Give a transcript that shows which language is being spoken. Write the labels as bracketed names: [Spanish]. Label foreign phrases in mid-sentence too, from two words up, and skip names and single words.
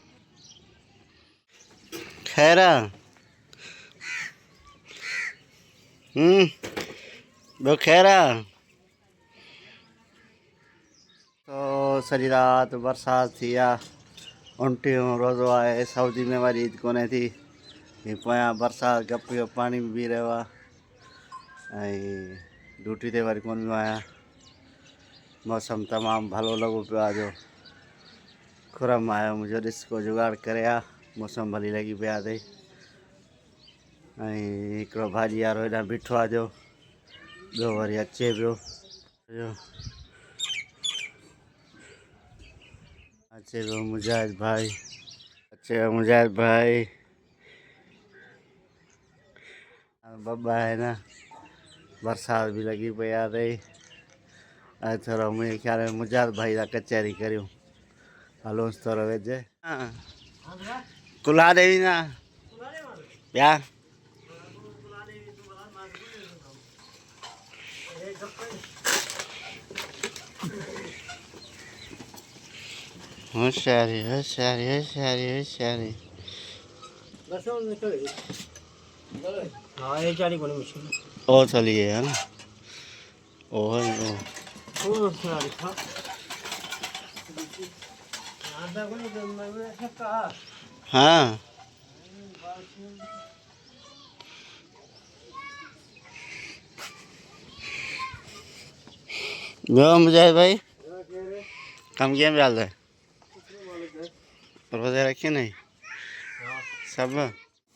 [Sindhi] खैर बुखेरा तो सॼी राति बरसाति थी आहे। 29 रोज़ो आहे। सऊदी में वरी ईद कोन्हे थी। ही पोयां बरसाति गप जो पाणी बि बीह रहियो आहे ऐं ड्यूटी ते वरी कोन वियो आहियां। मौसम तमामु भलो लॻो पियो आहे जो खुरम आयो मुंहिंजो ॾिस को जुगाड़ करे आहे। मौसम भली लॻी पिया अथई ऐं हिकिड़ो भाॼी वारो हेॾां बीठो आहे जो ॿियो वरी अचे पियो अचे पियो मुजाहिद भाई अचे पियो मुजाहिद भाई बब्बा [Hindi] है ना बरसात भी लगी पई [Sindhi] आहे अॼु थोरो मुंहिंजे ख़्याल में मुजाहिद भाई सां कचहरी करियूं हलोसि थोरो वेझे कुल्हा ॾेई न ॿिया होशियारी होशियारी होशियारी होशियारी [Hindi] ओ चलिए है ना ओ [Sindhi] हाँ ॿियो मुजाहिद भाई कम कीअं पिया हले रोज़े रखी नहीं सब